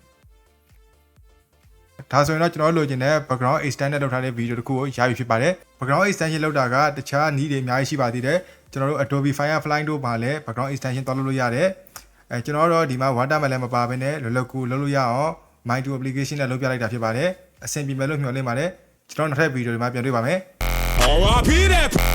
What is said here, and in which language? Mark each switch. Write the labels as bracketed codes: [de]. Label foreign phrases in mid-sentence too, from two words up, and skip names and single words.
[my] ဒါဆိုရင်တော့ကျွန်တော်လိုချင်တဲ့ [en] background extender [my] လုပ်ထားတဲ့ video တခုကိုရပြီဖြစ်ပါတယ် [en] background extension [my] လုပ်တာကတခြားနည်းတွေအများကြီးရှိပါသေးတယ်ကျွန်တော်တို့ Adobe Firefly တို့မှာလည်း [en] background extension [my] တောင်းလုပ်လို့ရတယ်ကျွန်တော်တို့ဒီမှာ watermark လည်းမပါဘဲနဲ့လောလောကူလုပ်လို့ရအောင် My to application နဲ့လုပ်ပြလိုက်တာဖြစ်ပါတယ်အဆင်ပြေမယ်လို့မျှော်လင့်ပါတယ်ကျွန်တော်နောက်ထပ်ဗီဒီယိုတွေမှာပြန်တွေ့ပါမယ်